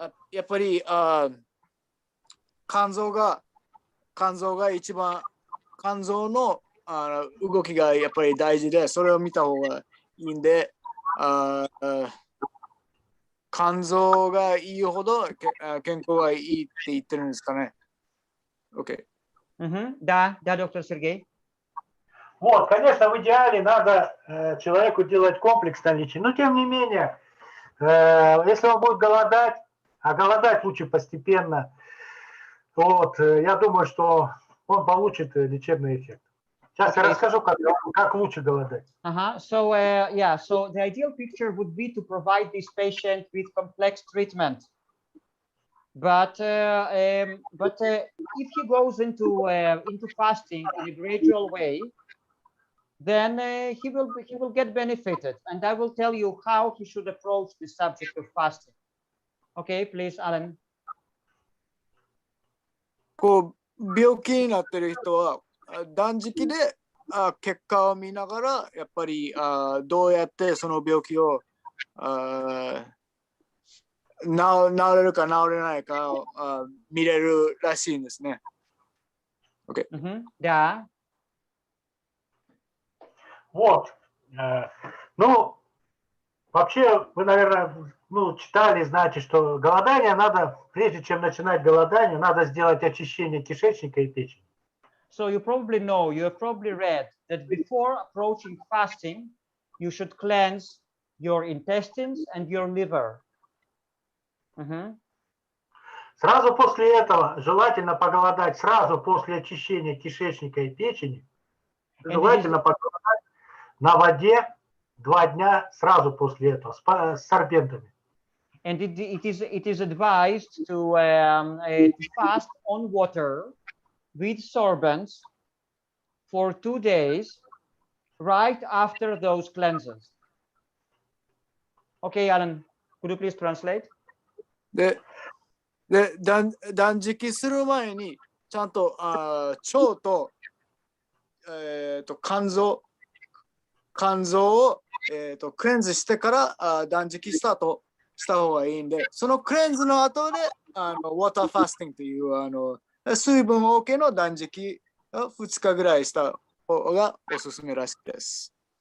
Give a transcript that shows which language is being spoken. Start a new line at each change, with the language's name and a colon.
Japanese: やっぱり肝臓が一番肝臓の動きがやっぱり大事で、それを見た方がいいんで、肝臓がいいほど健康がいいって言ってるんですかね。
English: OK.
Russian: Да, доктор Сергей. Вот, конечно, в идеале надо человеку делать комплексное лечение, но тем не менее, если он будет голодать, а голодать лучше постепенно, вот, я думаю, что он получит лечебный эффект. Сейчас я расскажу, как лучше голодать.
English: So the ideal picture would be to provide this patient with complex treatment. But if he goes into fasting in a gradual way, then he will get benefited, and I will tell you how he should approach the subject of fasting. Okay, please, Alan.
Japanese: こう病気になってる人は断食で結果を見ながらやっぱりどうやってその病気を治れるか治れないかを見れるらしいんですね。
English: OK.
Russian: Да. Вот. Ну, вообще, вы, наверное, читали, знаете, что голодание надо, прежде чем начинать голодание, надо сделать очищение кишечника и печени.
English: So you have probably read that before approaching fasting, you should cleanse your intestines and your liver.
Russian: Сразу после этого желательно поголодать, сразу после очищения кишечника и печени, желательно поголодать на воде 2 дня сразу после этого с сорбентами.
English: And it is advised to fast on water with sorbents for 2 days right after those cleanses. Okay, Alan, could you please translate?
Japanese: で断食する前にちゃんと腸と肝臓をクレンズしてから断食スタートした方がいいんで、そのクレンズの後でウォーターファスティングという水分多けの断食を2日ぐらいした方がおすすめらしいです。